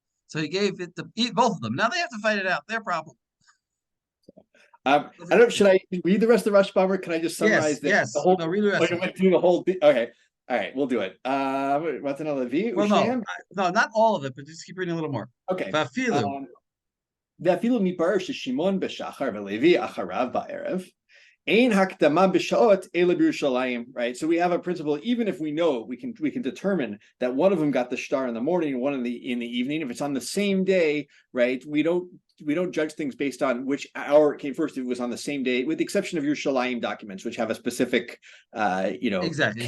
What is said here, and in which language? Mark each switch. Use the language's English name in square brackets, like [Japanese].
[English] So he gave it to both of them. Now they have to fight it out. Their problem. I don't know, should I read the rest of the Rashba, or can I just summarize Yes. the whole? No, read the rest. The whole thing? Okay. All right, we'll do it. What's another V? Well, no, not all of it, but just keep reading a little more. Okay. [Hebrew] Vafilu. ואפילו מתברר ששמעון בשחר ולוי אחריו בערב, ein hakdama b'shaot ele b'Yerushalayim, [English] right? So we have a principle, even if we know, we can determine that one of them got the star in the morning and one in the evening. If it's on the same day, right? We don't judge things based on which hour it came first. If it was on the same day, with the exception of Yerushalayim documents, which have a specific, Exactly.